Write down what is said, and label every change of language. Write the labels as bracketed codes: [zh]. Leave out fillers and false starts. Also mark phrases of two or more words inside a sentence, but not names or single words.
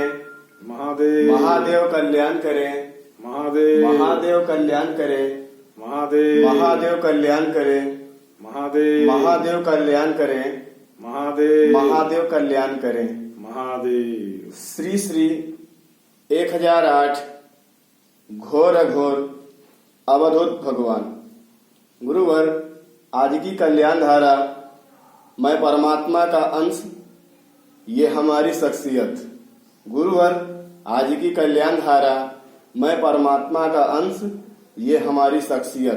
[hi] महादेव महादेव कल्याण करे, महादेव महादेव कल्याण करे, महादेव महादेव कल्याण करे, महादेव महादेव कल्याण करे, महादेव महादेव कल्याण करे। महादेव। श्री श्री 1008 घोर अघोर अवधूत भगवान। गुरुवर, आज की कल्याण धारा मैं परमात्मा का अंश, ये हमारी शख्सियत। गुरुवर, आज की कल्याण धारा मैं परमात्मा का अंश, ये हमारी शख्सियत।